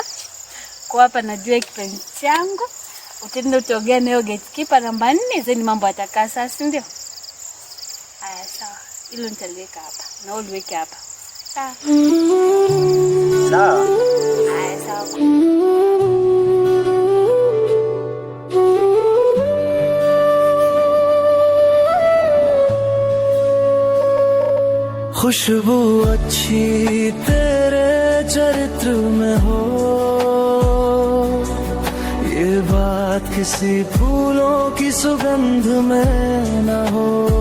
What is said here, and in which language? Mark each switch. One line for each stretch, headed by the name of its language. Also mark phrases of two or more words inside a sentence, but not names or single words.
Swahili: Kwa hapa najua kipenzi changu. Utaenda utaongea na gatekeeper namba 4, zeni mambo atakaa sasa, si ndio? Aya, sawa. Hilo nitaliweka hapa. Na wewe uliweke hapa. Sawa. Sawa. Aya, sawa.
Hindi: खुशबू अच्छी तेरे चरित्र में हो, ये बात किसी फूलों की सुगंध में न हो।